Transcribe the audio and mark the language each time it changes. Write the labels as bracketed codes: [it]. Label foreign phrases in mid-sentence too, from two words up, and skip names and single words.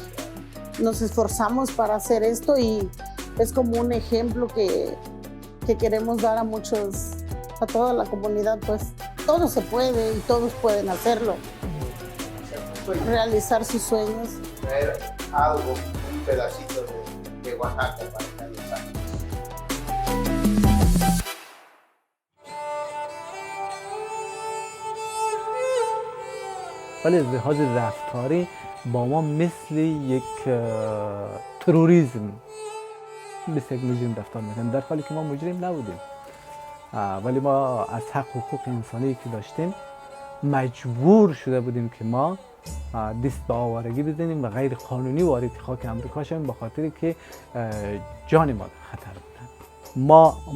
[es] Nos esforzamos para hacer esto y es como un ejemplo que queremos dar a toda la comunidad, pues todo se puede y todos pueden hacerlo. Realizar sus sueños. Traer algo, un pedacito de Oaxaca para que los años. [fa] ولی از لحاظ رفتاری با ما مثل یک تروریسم مثل یک مجرم رفتار میکنیم، در حالی که ما مجرم نبودیم، ولی ما از حقوق انسانی که داشتیم مجبور شده بودیم که ما دست به آوارگی بزنیم و غیر قانونی وارد خاک امریکا شویم، به خاطری که جان ما در خطر بودن.